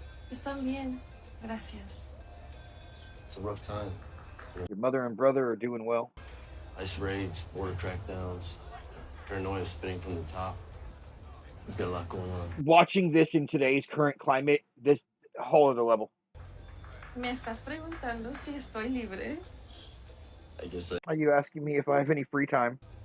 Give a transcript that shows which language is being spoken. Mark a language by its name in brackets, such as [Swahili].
[Spanish] Están bien. Gracias. [English] It's a rough time. Your mother and brother are doing well. Ice raids, border crackdowns, paranoia spitting from the top. We've got a lot going on. Watching this in today's current climate, this whole other level. [Spanish] Me estás preguntando si estoy libre? [English] I guess Are you asking me if I have any free time?